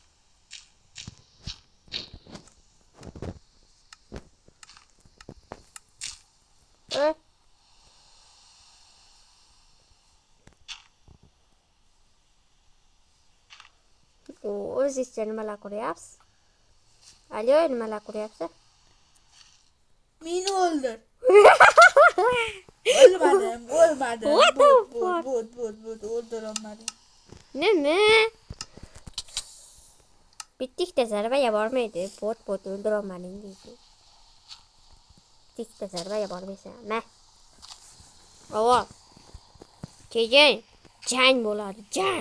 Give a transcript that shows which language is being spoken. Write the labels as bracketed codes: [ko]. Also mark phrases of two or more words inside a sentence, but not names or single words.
[uz] O'zingizcha nimalar ko'ryapsiz? Alo, nimalar ko'ryapsiz? Meni o'ldir. O'lmadim. [en] What the fuck? [uz] But o'ldirolmadim. Nima? Bittikda zarbaga bormaydi. Bot o'ldirolmading deydi. Bittikda zarbaga bormaysan. Ma. Avval. Keyin jang bo'ladi, jang.